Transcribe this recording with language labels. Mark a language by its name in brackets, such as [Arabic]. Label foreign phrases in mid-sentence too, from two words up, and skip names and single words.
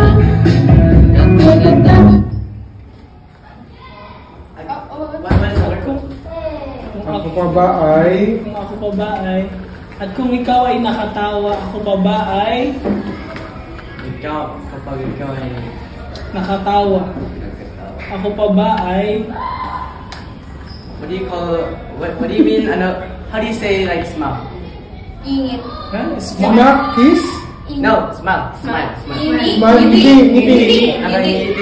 [Filipino] Kung ako pa ba ay at kung ikaw ay nakatawa, ako pa ba ay Kapag ikaw ay nakatawa, ako pa ba ay [English] what do you mean, how do you say like smile? [Filipino] Ingit. [English] Smile? Kiss? No, smile. [Filipino] Ngiti. Ngiti.